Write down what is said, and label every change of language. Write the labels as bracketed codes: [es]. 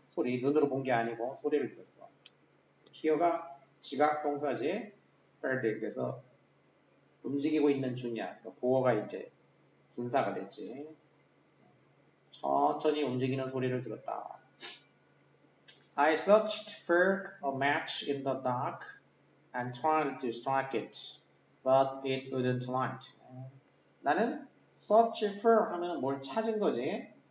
[ko] 소리 눈으로 본 게 아니고 소리를 들었어. hear가 지각 동사지. heard 그래서 움직이고 있는 중이야. 그러니까 보어가 이제 분사가 됐지. 천천히 움직이는 소리를 들었다. [en] I searched for a match in the dark and tried to strike it, but it wouldn't light. [ko] 나는 search for 하면 뭘 찾은 거지?